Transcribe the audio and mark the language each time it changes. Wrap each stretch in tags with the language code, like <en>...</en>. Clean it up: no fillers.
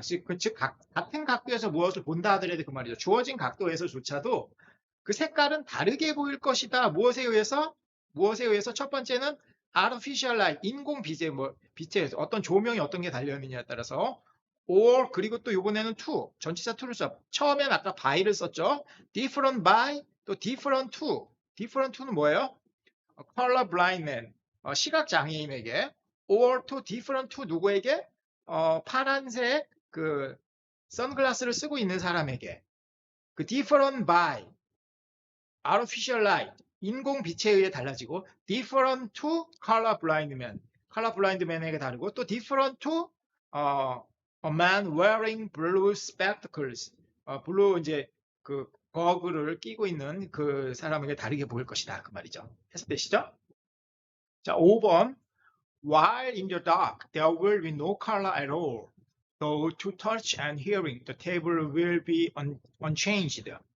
<ko>즉 같은 각도에서 무엇을 본다 하더라도 그 말이죠. 주어진 각도에서조차도 그 색깔은 다르게 보일 것이다. 무엇에 의해서? 첫 번째는 artificial light, 인공 빛에 어떤 조명이 어떤 게 달려있느냐에 따라서 or 그리고 또 이번에는 to, 전치사 to를 써. 처음엔 아까 by를 썼죠. different by, 또 different to. different to는 뭐예요? color blind man, 시각 장애인에게 or to different to 누구에게? 파란색 그 선글라스를 쓰고 있는 사람에게. 그 different by, artificial light, 인공 빛에 의해 달라지고</ko> <en>different to color blind man, color blind man에게 다르고 또 different to a man wearing blue spectacles,</en> <ko>블루 이제 그 거글을 끼고 있는 그 사람에게 다르게 보일 것이다 그 말이죠. 해석되시죠? 자, 5번.</ko> <en>While in the dark, there will be no color at all. Though to touch and hearing, the table will be unchanged.</en>